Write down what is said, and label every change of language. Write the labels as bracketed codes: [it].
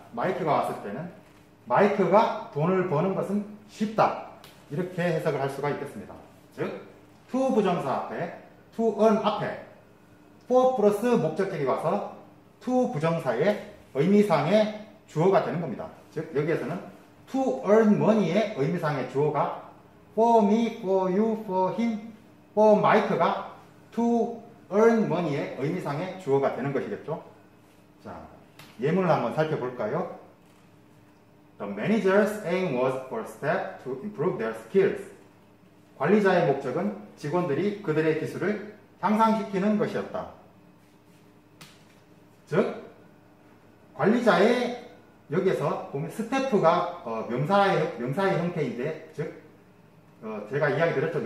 [ko] 마이크가 왔을 때는 마이크가 돈을 버는 것은 쉽다. 이렇게 해석을 할 수가 있겠습니다. 즉, to 부정사 앞에, to earn 앞에 for 플러스 목적격이 와서 to 부정사의 의미상의 주어가 되는 겁니다. 즉, 여기에서는 [en] to earn money [ko] 의 의미상의 주어가 [en] for me, for you, for him, for Mike [ko] 가 to earn money의 의미상의 주어가 되는 것이겠죠. 자, 예문을 한번 살펴볼까요? [en] The manager's aim was for staff to improve their skills. [ko] 관리자의 목적은 직원들이 그들의 기술을 향상시키는 것이었다. 즉, 관리자의 여기에서 보면 스태프가 명사의 형태인데, 즉 제가 이야기 드렸죠.